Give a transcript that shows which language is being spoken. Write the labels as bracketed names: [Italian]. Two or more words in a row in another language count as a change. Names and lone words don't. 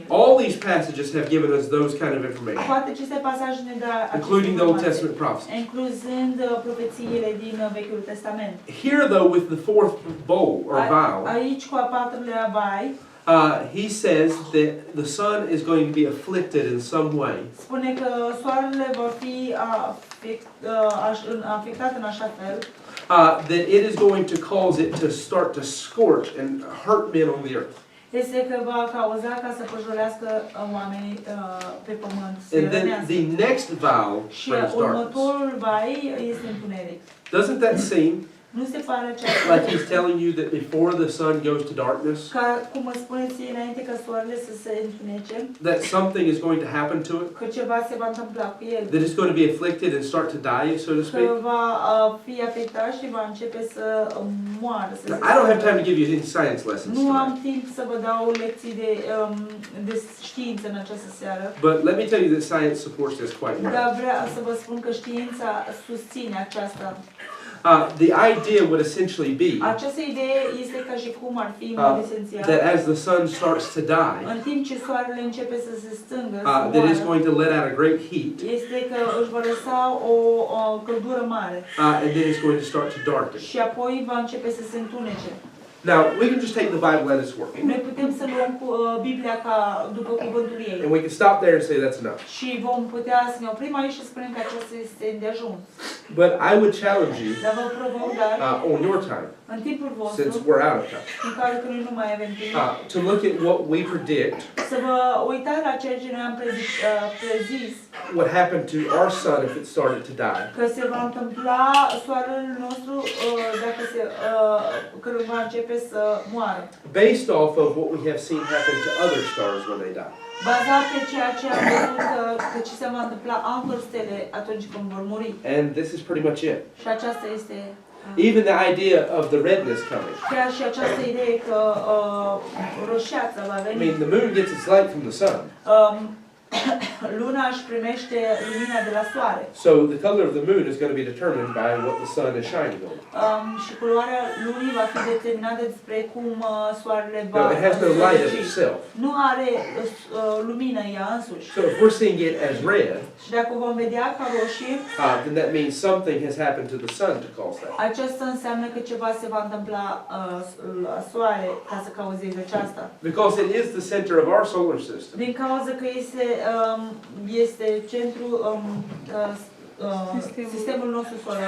[English] All these passages have given us those kind of information, [Romanian] Toate aceste pasaje ne dă [English] including the Old Testament prophecies. [Romanian] incluzând profețiile din Vechiul Testament. [English] Here, though, with the fourth bowl or vial, [Romanian] Aici cu a patrulea vai, [English] he says that the sun is going to be afflicted in some way. [Romanian] spune că soarele vor fi afectat în așa fel [English] That it is going to cause it to start to scorch and hurt men on the earth. [Romanian] este că va cauza ca să păjolească oamenii pe pământ, să [English] And then [Romanian] rănească. [English] the next vial [Romanian] Și [English] brings darkness. [Romanian] următorul vai este întuneric. [English] Doesn't that seem [Romanian] Nu se pare [English] like he's telling you that before the sun goes to darkness, [Romanian] ca cum îmi spuneți înainte ca soarele să se întunece, [English] that something is going to happen to it? [Romanian] că ceva se va întâmpla cu el, [English] That it's going to be afflicted and start to die, so to [Romanian] că [English] speak? [Romanian] va fi afectat și va începe să moară. Să [English] Now, I don't have time to give you any science lessons [Romanian] Nu am [English] tonight, [Romanian] timp să vă dau lecții de știință în această seară, [English] but let me tell you that science supports this quite well. [Romanian] dar vreau să vă spun că știința susține aceasta. [English] The idea would essentially be [Romanian] Această idee este ca și cum ar fi în mod esențial. [English] that as the sun starts to die, [Romanian] În timp ce soarele începe să se stângă, [English] that it's going to let out a great heat, [Romanian] este că își va lăsa o căldură mare [English] and then it's going to start to darken. [Romanian] și apoi va începe să se întunece. [English] Now, we can just take the Bible at its word, [Romanian] Noi putem să luăm Biblia ca după cuvântul ei [English] and we can stop there and say that's enough. [Romanian] și vom putea să ne oprim aici și spunem că acesta este îndeajuns. [English] But I would challenge you [Romanian] Dar vă provoc, dar [English] on your time, [Romanian] în timpul vostru, [English] since we're out of time, [Romanian] în care că noi nu mai avem timp, [English] to look at what we predict [Romanian] să vă uitați la ceea ce noi am prezis, [English] what happened to our sun if it started to die. [Romanian] că se va întâmpla soarele nostru dacă când va începe să moară. [English] Based off of what we have seen happen to other stars when they die. [Romanian] Bazat pe ceea ce am văzut că ce se va întâmpla altor stele atunci când vor muri. [English] And this is pretty much it. [Romanian] Și aceasta este [English] Even the idea of the redness coming. [Romanian] chiar și această idee că roșeața va [English] I [Romanian] veni. [English] mean, the moon gets its light from the sun. [Romanian] Luna își primește lumina de la soare. [English] So the color of the moon is going to be determined by what the sun is shining on. [Romanian] Și culoarea lunii va fi determinată despre cum soarele va [English] Now, it has no light of [Romanian] străluci. [English] itself. [Romanian] Nu are lumină ea însuși. [English] So if we're seeing it as red, [Romanian] Și dacă vom vedea ca roșie, [English] then that means something has happened to the sun to cause that. [Romanian] aceasta înseamnă că ceva se va întâmpla la soare ca să cauzeze aceasta. [English] Because it is the center of our solar system. [Romanian] Din cauza că este centrul sistemul nostru solar.